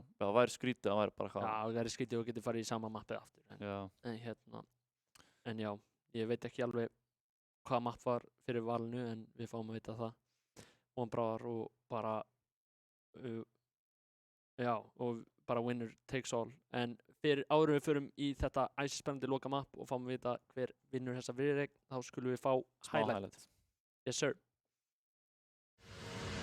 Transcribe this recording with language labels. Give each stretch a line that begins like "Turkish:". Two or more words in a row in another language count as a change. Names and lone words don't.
Icelandic: Það væri skrítið, það væri bara hvað. Já, það er skrítið og getur farið í sama mappið aftur. Já. En já, ég veit ekki alveg hvaða mapp var fyrir valinu en við fáum að vita það. Von bráðar og bara, já, og bara
English: winner takes all.
Icelandic: En áður en við förum í þetta æsispennandi loka mapp og fáum að vita hver vinnur þessa viðregn, þá skulum við fá Smá
English: highlight. Yes, sir.